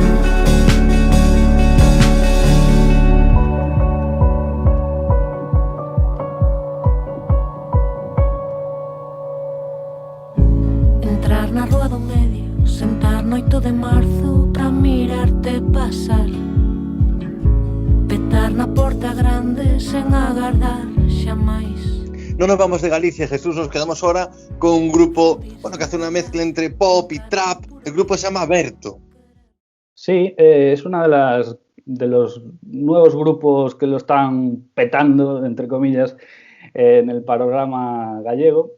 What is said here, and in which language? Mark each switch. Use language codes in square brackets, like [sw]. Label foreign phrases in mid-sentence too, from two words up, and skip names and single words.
[gl] Entrar na rúa do medio, sentar no 8 de marzo pra mirarte pasar, petar na porta grande sen agardar xamais. [es] No nos vamos de Galicia, Jesús, nos quedamos ahora con un grupo, bueno, que hace una mezcla entre pop y trap. El grupo se llama Berto. Sí, es una de los nuevos grupos que lo están petando, entre comillas, en el panorama gallego.